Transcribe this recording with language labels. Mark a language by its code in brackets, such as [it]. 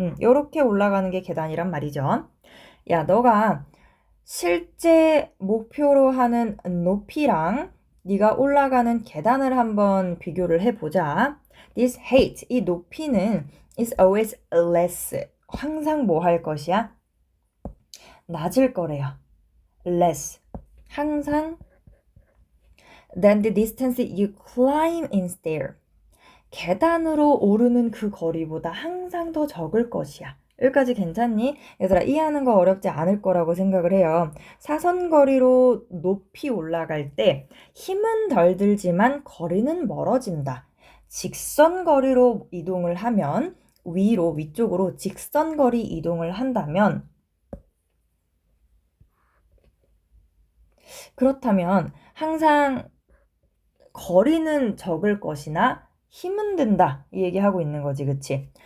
[ko] 요렇게 올라가는 게 계단이란 말이죠. 야, 너가 실제 목표로 하는 높이랑 네가 올라가는 계단을 한번 비교를 해보자. [en] This height, [ko] 이 높이는 [en] is always less. [ko] 항상 뭐 할 것이야? 낮을 거래요. less. 항상 [en] than the distance you climb in stair. [ko] 계단으로 오르는 그 거리보다 항상 더 적을 것이야. 여기까지 괜찮니? 얘들아 이해하는 거 어렵지 않을 거라고 생각을 해요. 사선거리로 높이 올라갈 때 힘은 덜 들지만 거리는 멀어진다. 직선거리로 이동을 하면 위쪽으로 직선거리 이동을 한다면 그렇다면 항상 거리는 적을 것이나 힘은 든다 이 얘기하고 있는 거지, 그치?